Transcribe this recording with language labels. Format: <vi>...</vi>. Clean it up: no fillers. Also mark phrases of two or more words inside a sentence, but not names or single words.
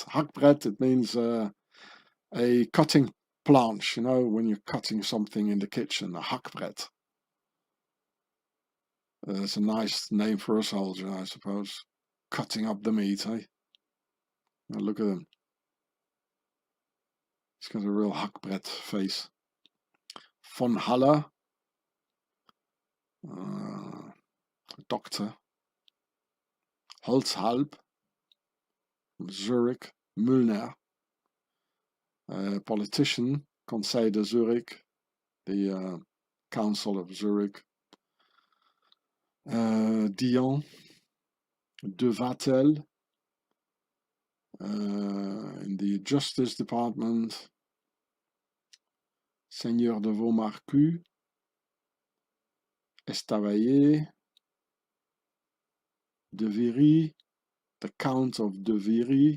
<en>Hakbret, it means a cutting planche, you know, when you're cutting something in the kitchen, a hakbret. That's a nice name for a soldier, I suppose. Cutting up the meat, eh? Now look at him. He's got a real hakbret face. Von Haller, doctor. Holzhalb, Zurich. Müllner, politician.</en> <fr>Conseil de Zurich,</fr> <en>the Council of Zurich. Dion, de Vatel, in the Justice Department.</en> <fr>Seigneur de Vaumarcus, Estavayer, de Viry,</fr> <en>the Count of de Viry.</en>